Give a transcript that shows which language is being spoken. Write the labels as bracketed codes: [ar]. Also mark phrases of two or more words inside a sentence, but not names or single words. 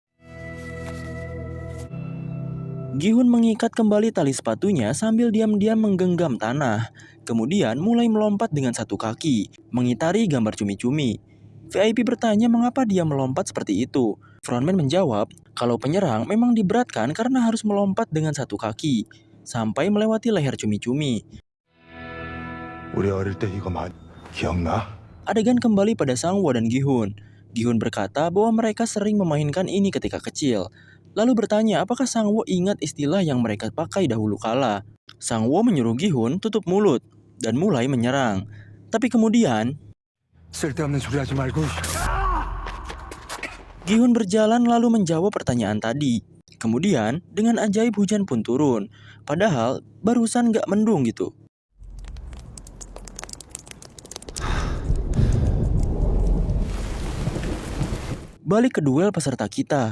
[id] Gi-hun mengikat kembali tali sepatunya sambil diam-diam menggenggam tanah. Kemudian mulai melompat dengan satu kaki, mengitari gambar cumi-cumi. VIP bertanya mengapa dia melompat seperti itu. Frontman menjawab kalau penyerang memang diberatkan karena harus melompat dengan satu kaki, sampai melewati leher cumi-cumi. [ko] 우리 어릴 때 이거 기억나? [id] Adegan kembali pada Sang-woo dan Gi-hun. Gi-hun berkata bahwa mereka sering memainkan ini ketika kecil. Lalu bertanya apakah Sang-woo ingat istilah yang mereka pakai dahulu kala. Sang-woo menyuruh Gi-hun tutup mulut dan mulai menyerang. Tapi kemudian [ko] 쓸데없는 소리 하지 말고. [id] Gi-hun berjalan lalu menjawab pertanyaan tadi. Kemudian dengan ajaib hujan pun turun. Padahal barusan gak mendung gitu. Balik ke duel peserta kita.